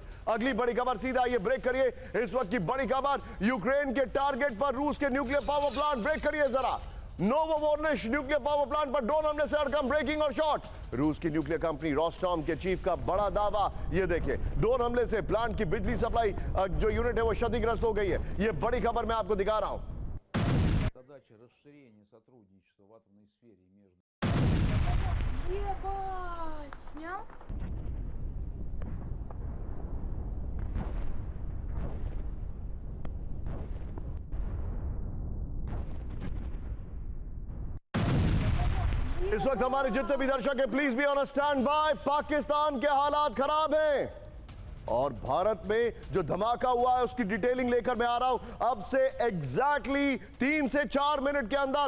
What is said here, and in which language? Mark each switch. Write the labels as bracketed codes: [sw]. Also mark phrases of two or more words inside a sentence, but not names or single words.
[hi] अगली बड़ी खबर, सीधा ये ब्रेक करिए, इस वक्त की बड़ी खबर, यूक्रेन के टारगेट पर रूस के [en] nuclear power plant, [hi] ब्रेक करिए जरा, नोवोवोर्निश [en] nuclear power plant [hi] पर ड्रोन हमले से हड़कंप, ब्रेकिंग और शॉट। रूस की [en] nuclear company [hi] रॉस्टॉम के चीफ का बड़ा दावा, ये देखिए ड्रोन हमले से प्लांट की बिजली सप्लाई जो यूनिट है वो क्षतिग्रस्त हो गई है। ये बड़ी खबर मैं आपको दिखा रहा हूं। [ru] Задача расширения сотрудничества в атомной сфере между Ебать, снял? [hi] इस वक्त हमारे जितने भी दर्शक हैं, [en] please be on standby. [hi] पाकिस्तान के हालात खराब हैं और भारत में जो धमाका हुआ है उसकी डिटेलिंग लेकर मैं आ रहा हूं अब से एग्जैक्टली 3 से 4 मिनट के अंदर।